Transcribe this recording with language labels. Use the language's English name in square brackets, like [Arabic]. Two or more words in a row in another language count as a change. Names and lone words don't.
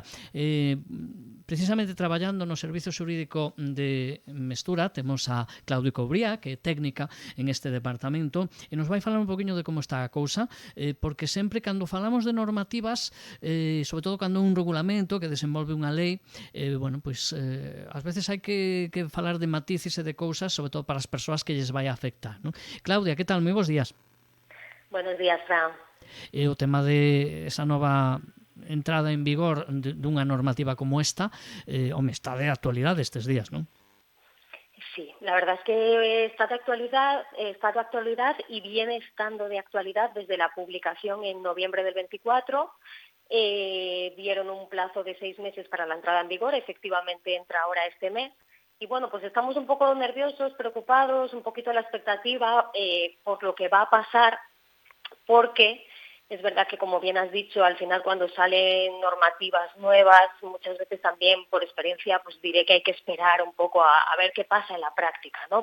[Galician] Precisamente traballando no Servizo Xurídico de Mestura temos a Claudio Cobría, que é técnica en este departamento, e nos vai falar un poquinho de como está a cousa, porque sempre cando falamos de normativas, sobre todo cando un regulamento que desenvolve unha lei, ás veces hai que falar de matices e de cousas, sobre todo para as persoas que lles vai a afectar, non? Claudia, que tal? Moi bons días. [Spanish] Buenos días, Fran. [Galician] O tema de esa nova entrada en vigor dunha normativa como esta, está de actualidade estes días, non? [Spanish] Sí, la verdad es que está de actualidad y viene estando de actualidad desde la publicación en noviembre del 24. Dieron un plazo de 6 meses para la entrada en vigor, efectivamente entra ahora este mes. Y bueno, pues estamos un poco nerviosos, preocupados, un poquito a la expectativa por lo que va a pasar, porque es verdad que, como bien has dicho, al final cuando salen normativas nuevas, muchas veces también por experiencia, pues diré que hay que esperar un poco a ver qué pasa en la práctica, ¿no?